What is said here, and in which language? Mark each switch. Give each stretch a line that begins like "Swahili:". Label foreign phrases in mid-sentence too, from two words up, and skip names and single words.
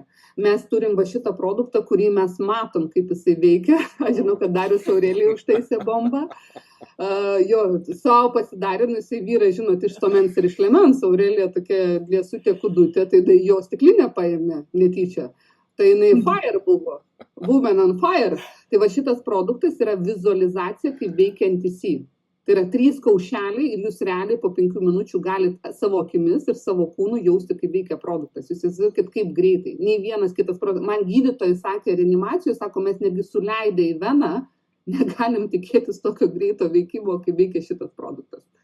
Lithuanian: Mes turim va šitą produktą, kurį mes matom, kaip jisai veikia. Aš žinau, kad Darius Aurelijai užtaisė bombą. Jo, savo pasidarė, jisai vyrai, žinot, iš Stomens ir iš Lemens. Aurelija tokia liesutė kudutė, tai jo stiklinę paėmė netyčia. Tai jinai fire buvo,
English: woman on fire.
Lithuanian: Tai va šitas produktas yra vizualizacija, kaip veikia NTC. Tai yra 3 kaušeliai ir jūs realiai po 5 minučių galite savo akimis ir savo kūnų jausti, kaip veikia produktas. Jūs įsivaizduokit, kaip greitai. Nei vienas kitas produktas. Man gydytojai sakė reanimacijos, sako, mes netgi suleidę į veną, negalim tikėtis tokio greito veikimo, kaip veikia šitas produktas.